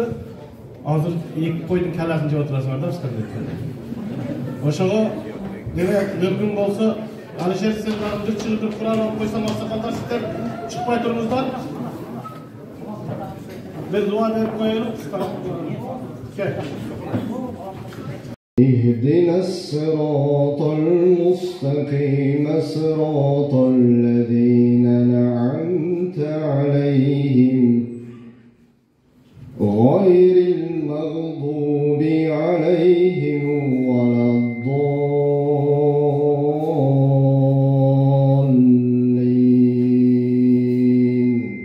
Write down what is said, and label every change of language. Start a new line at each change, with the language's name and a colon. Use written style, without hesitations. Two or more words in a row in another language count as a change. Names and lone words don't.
Kyrgyz: Азыр 2 койдун каласын жеп отурасыңар да бизге. Ошого деме мүмкүн болсо, Алишер сен дагы чыгып Куран окуп койсоң, аксакалдар сиздер чыкпай туруңуздар. Бир дуа берип коелук.
Arabic: اهدنا الصراط المستقيم صراط الذين أنعمت عليهم غير المغضوب عليهم ولا الضالين.